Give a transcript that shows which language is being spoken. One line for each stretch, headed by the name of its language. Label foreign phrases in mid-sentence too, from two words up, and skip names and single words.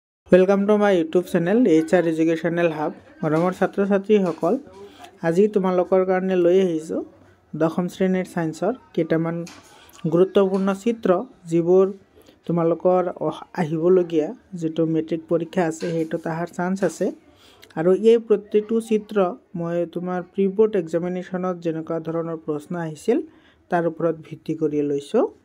English: welcome to my YouTube channel
Assamese: HR एजुकेशनल हब मरমৰ ছাত্ৰ ছাত্ৰীসকল আজি তোমালোকৰ কাৰণে লৈ আহিছো দশম শ্ৰেণীৰ সায়েন্সৰ কেইটামান গুৰুত্বপূৰ্ণ চিত্ৰ যিবোৰ তোমালোকৰ আহিবলগীয়া যেটো মেট্ৰিক পৰীক্ষা আছে হেটো তাহাৰ চান্স আছে আৰু এই প্ৰতিটো চিত্ৰ মই তোমাৰ
English: pre board examinationত
Assamese: যেনেকা ধৰণৰ প্ৰশ্ন আহিছিল তাৰ ওপৰত ভিত্তি কৰি লৈছো